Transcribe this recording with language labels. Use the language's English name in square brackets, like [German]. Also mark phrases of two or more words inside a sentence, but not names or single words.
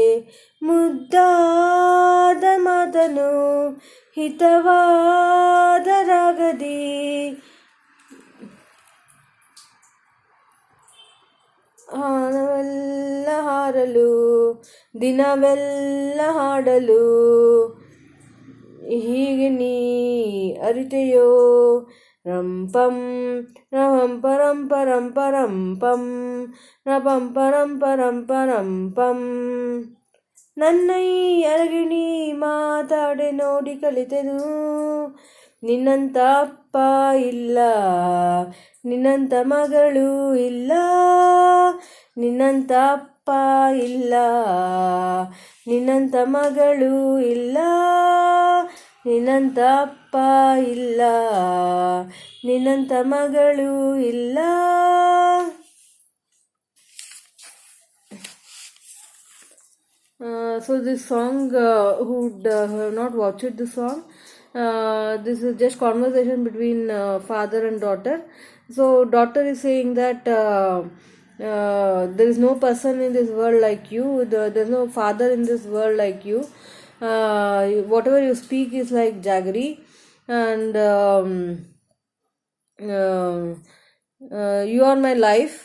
[Kannada] ಮುದ್ದಾದ ಮಾತನು ಹಿತವಾದ ರಾಗದಿ, ಹಾನವೆಲ್ಲ ಹಾರಲು ದಿನವೆಲ್ಲ ಹಾಡಲು, ಹೀಗೆ ನೀ ಅರಿತೆಯೋ, ರಂಪಂ ರಹಂ ಪರಂ ಪರಂ ಪರಂ ಪಂ ರಪಂ ಪರಂ ಪರಂ ಪರಂ ಪಂ, ನನ್ನ ಈ ಅರಗಿಣಿ ಮಾತಾಡೆ ನೋಡಿ ಕಲಿತೆನು, ನಿನ್ನಂತ ಅಪ್ಪ ಇಲ್ಲ, ನಿನ್ನಂತ ಮಗಳು ಇಲ್ಲ, ನಿನ್ನಂತ ಅಪ್ಪ ಇಲ್ಲ, ನಿನ್ನಂತ ಮಗಳು ಇಲ್ಲ, ನಿನ್ನಂತ ಅಪ್ಪ ಇಲ್ಲ, ನಿನ್ನಂತ ಮಗಳು ಇಲ್ಲ. [English] So this song, who have not watched the song, this is just conversation between father and daughter. So daughter is saying that there is no person in this world like you, there is no father in this world like you, whatever you speak is like jaggery, and you are my life.